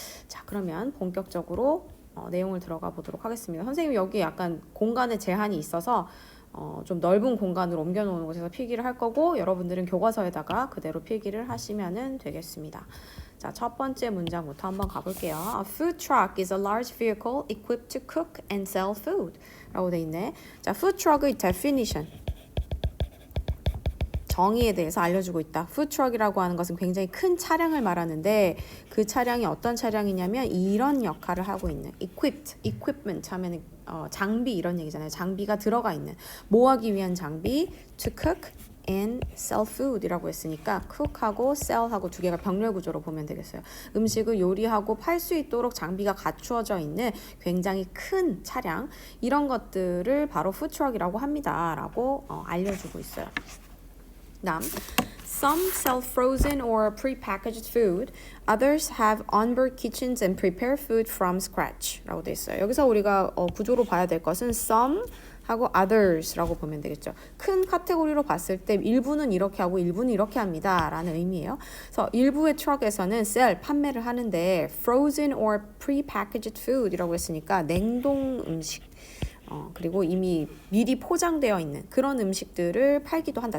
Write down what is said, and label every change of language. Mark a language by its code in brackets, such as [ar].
[ko] 자, 그러면 본격적으로 내용을 들어가 보도록 하겠습니다. 선생님이 여기 약간 공간에 제한이 있어서 좀 넓은 공간으로 옮겨놓는 곳에서 필기를 할 거고 여러분들은 교과서에다가 그대로 필기를 하시면 되겠습니다. 자, 첫 번째 문장부터 한번 가볼게요. [en] A food truck is a large vehicle equipped to cook and sell food [ko] 라고 돼 있네. 자, food truck의 definition 정의에 대해서 알려주고 있다. food truck이라고 하는 것은 굉장히 큰 차량을 말하는데 그 차량이 어떤 차량이냐면 이런 역할을 하고 있는 equipment 하면 장비 이런 얘기잖아요. 장비가 들어가 있는 뭐 하기 위한 장비 [en] to cook and sell food [ko] 이라고 했으니까 cook하고 sell하고 두 개가 병렬 구조로 보면 되겠어요. 음식을 요리하고 팔 수 있도록 장비가 갖추어져 있는 굉장히 큰 차량 이런 것들을 바로 푸드트럭이라고 합니다. 라고 알려주고 있어요. [en] 다음 Some sell frozen or pre-packaged food. Others have onboard kitchens and prepare food from scratch. [ko] 라고 돼 있어요. 여기서 우리가 구조로 봐야 될 것은 some 하고 others라고 보면 되겠죠. 큰 카테고리로 봤을 때 일부는 이렇게 하고 일부는 이렇게 합니다 라는 의미예요. 그래서 일부의 truck에서는 sell, 판매를 하는데 [en] frozen or pre-packaged food [ko] 이라고 했으니까 냉동 음식 그리고 이미 미리 포장되어 있는 그런 음식들을 팔기도 한다.